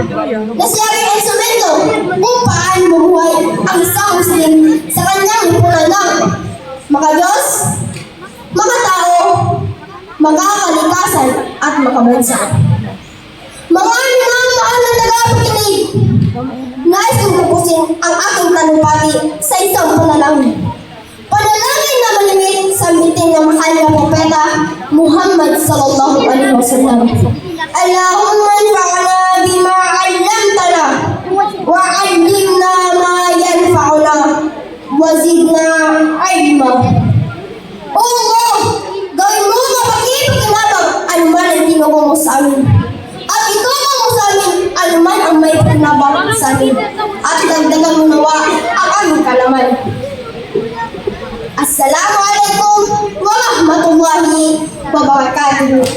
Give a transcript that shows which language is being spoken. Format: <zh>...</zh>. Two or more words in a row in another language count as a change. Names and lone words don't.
<tl>na si Aring instrumento kung paano mabuhay ang isang Muslim sa kanyang lipunan ng maka-Diyos, makatao, makakalikasan at makabansa. Mga minamahal na tagapakinig, nais kong tapusin ang aking talumpati sa isang panalangin. Panalangin na malimit sa miting ng mahal na propeta Muhammad</tl> <ar>صلى الله عليه وسلم. اللهم انفعنا بما علمتنا وعلمنا ما ينفعنا وزدنا علما.</ar> <tl>O Allah, gawin mo mapagpakinabang anuman ang tinuro mo sa amin. At ituro mo sa amin anuman ang may pakinabang sa amin. At dagdagan mo nawa ang aming kalaman.</tl> <ar>السلام عليكم ورحمة الله وبركاته.</ar>